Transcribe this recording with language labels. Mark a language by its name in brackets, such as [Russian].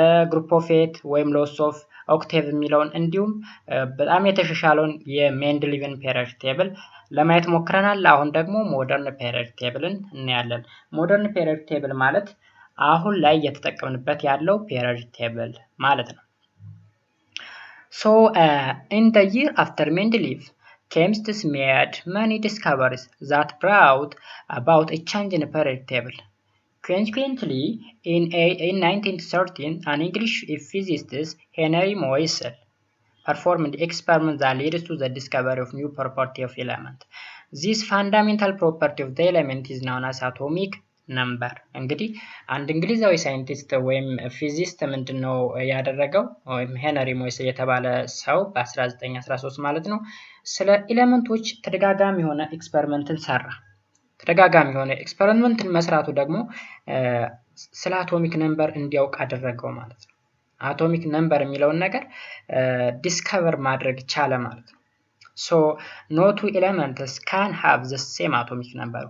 [Amharic] ግሩፕ ኦፍ 8 ወይም ሎስ ኦፍ ኦክቴቭ የሚለውን እንዲሁም በጣም የተሻሻለውን የሜንድሊቭን ፔሪዮዲክ ቴብል ለማየት ሞክረናል። አሁን ደግሞ ሞደርን ፔሪዮዲክ ቴብልን እናያለን። ሞደርን ፔሪዮዲክ ቴብል ማለት አሁን ላይ እየተጠቀምንበት ያለው ፔሪዮዲክ ቴብል ማለት ነው። [English] So in the year after Mendeleev, chemists made many discoveries that brought about a change in the periodic table. Consequently, in 1913, an English physicist, Henry Moisel, performed an experiment that led to the discovery of new property of element. This fundamental property of the element is known as atomic number. [Amharic] እንግዲህ አንድ እንግሊዛዊ ሳይንቲስት ወይም ፊዚስት ምንድነው ያደረገው ወይም ሄነሪ ሞይሰል የተባለ ሰው በ1913 ማለት ነው ስለ ኤሌመንቶች ተደጋጋሚ የሆነ ኤክስፐሪመንትን ሰራ። ተደጋጋሚ የሆነ ኤክስፐሪመንትን መስራቱ ደግሞ ስለ አቶሚክ ነምበር እንዲያውቅ አደረገው ማለት ነው። አቶሚክ ነምበር የሚለውን ነገር ዲስከቨር ማድረግ ቻለ ማለት ነው። ሶ [English] no two elements can have the same atomic number.